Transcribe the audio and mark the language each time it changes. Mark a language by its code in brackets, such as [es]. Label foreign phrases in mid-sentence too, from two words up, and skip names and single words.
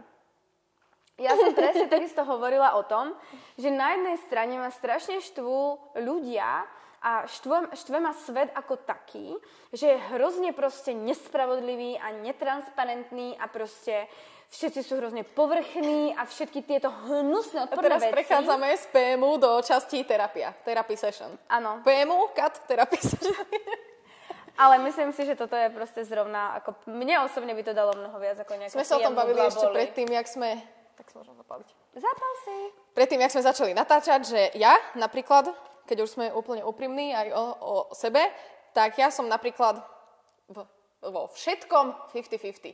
[sk] Ja som presne takisto hovorila o tom, že na jednej strane ma strašne štvú ľudia a štve ma svet ako taký, že je hrozne proste nespravodlivý a netransparentný a proste všetci sú hrozne povrchní a všetky tieto hnusné odporné veci. A teraz prechádzame z PMU do časti terapia. [en] Therapy session. [sk] Áno. [en] PMU, cut, therapy session. [sk] Ale myslím si, že toto je proste zrovna, ako mne osobne by to dalo mnoho viac ako nejaké Sme sa o tom bavili ešte predtým, jak sme... Tak sa môžem zapáliť. Zapal si. Predtým, jak sme začali natáčať, že ja napríklad, keď už sme úplne úprimní aj o sebe, tak ja som napríklad vo všetkom 50-50.